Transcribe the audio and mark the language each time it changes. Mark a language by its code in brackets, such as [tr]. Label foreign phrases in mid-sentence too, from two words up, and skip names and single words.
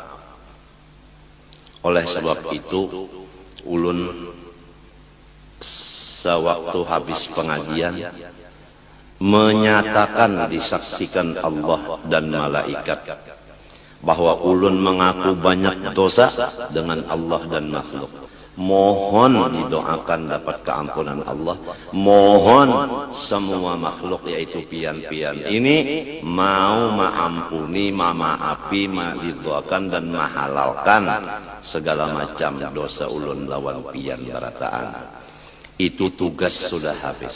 [id] Oleh sebab itu, ulun sewaktu habis pengajian menyatakan, disaksikan Allah dan malaikat bahwa ulun mengaku banyak dosa dengan Allah dan makhluk. Mohon didoakan dapat keampunan Allah. [bjn] Mohon semua makhluk yaitu pian-pian ini mau maampuni, mamaapi, didoakan dan mahalalkan segala macam dosa ulun lawan pian barataan. [id] Itu tugas sudah habis.